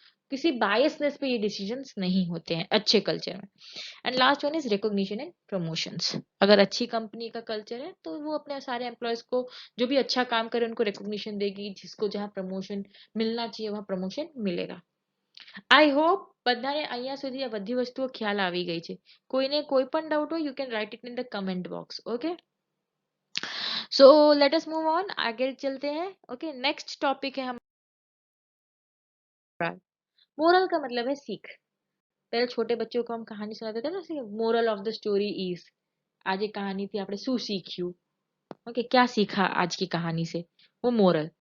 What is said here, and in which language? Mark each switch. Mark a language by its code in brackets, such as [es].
[hi] किसी बायसनेस पे ये डिसीजंस नहीं होते हैं अच्छे कल्चर में। And last one is recognition and promotions. अगर अच्छी कंपनी का कल्चर है तो वो अपने सारे एम्प्लॉयज को, जो भी अच्छा काम करे उनको रिकॉग्निशन देगी, जिसको जहाँ प्रमोशन मिलना चाहिए वहाँ प्रमोशन मिलेगा। આઈ હોપ બધાને અહીંયા સુધી આ બધી વસ્તુઓ ખ્યાલ આવી ગઈ છે. [gu] કોઈને કોઈ પણ ડાઉટ હોય, [en] you can write it in the comment box. Okay, so let us move on. [hi] आगे चलते हैं. Okay, next topic है हमारा मोरल का मतलब है सीख. पहले छोटे बच्चों को हम कहानी सुनाते थे ना, [en] Moral of the story is. [hi] आज एक कहानी थी, आपने [gu] શું [hi] सीख्યું? ओके, क्या सीखा आज की कहानी से, वो मोरल.